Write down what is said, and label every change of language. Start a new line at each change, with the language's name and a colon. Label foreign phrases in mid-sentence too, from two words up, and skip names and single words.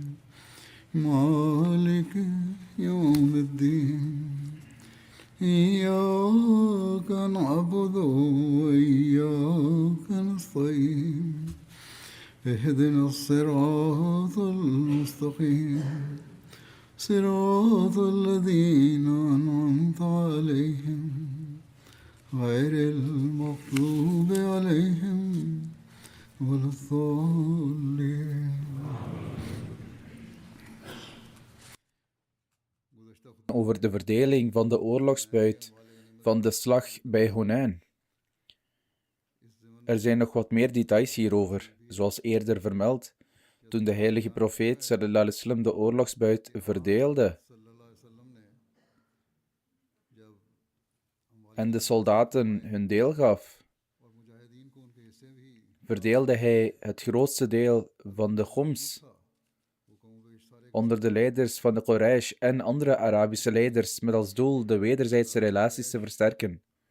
Arabic: مالك يوم الدين إياك نعبد وإياك نستعين اهدنا الصراط المستقيم صراط الذين أنعمت عليهم غير المغضوب عليهم ولا الضالين.
Dutch: Over de verdeling van de oorlogsbuit van de slag bij Hunain. Er zijn nog wat meer details hierover, zoals eerder vermeld, toen de heilige profeet
Arabic: صلى الله عليه وسلم
Dutch: de oorlogsbuit verdeelde en de soldaten hun deel gaf, verdeelde hij het grootste deel van de Khoms onder de leiders van de Quraysh en andere Arabische leiders met als doel de wederzijdse relaties te versterken.